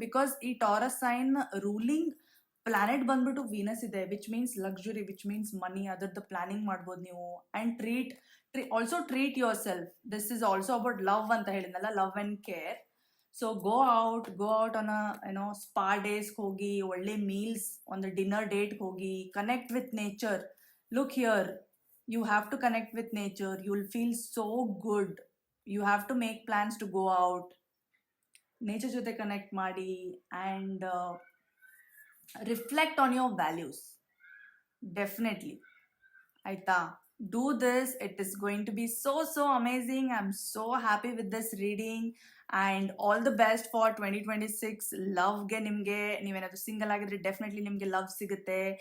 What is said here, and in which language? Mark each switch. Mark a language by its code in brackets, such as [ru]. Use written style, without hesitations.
[en] Because ಈ Taurus sign ruling planet ಬಂದ್ಬಿಟ್ಟು Venus ಇದೆ, which means luxury, which means money. [kn] ಅದರದ್ದು ಪ್ಲಾನಿಂಗ್ ಮಾಡ್ಬೋದು ನೀವು. [en] And treat yourself. This is also about love [kn] ಅಂತ ಹೇಳಿದ್ನಲ್ಲ, [en] Love and care. So go out on spa ಡೇಸ್ಗೆ ಹೋಗಿ, ಒಳ್ಳೆ ಮೀಲ್ಸ್, ಒಂದು ಡಿನ್ನರ್ ಡೇಟ್ಗೆ ಹೋಗಿ, connect with nature. Look here, you have to connect with nature. You will feel so good. You have to make plans to go out. [kn] Nature jothe connect ಮಾಡಿ [en] and reflect on your values. Definitely. Aita, do this. It is going to be so amazing. I'm so happy with this reading and all the best for 2026. [kn] Love ge nimge ನೀವೇನಾದರೂ single ಆಗಿದ್ರೆ definitely ನಿಮಗೆ love ಸಿಗುತ್ತೆ.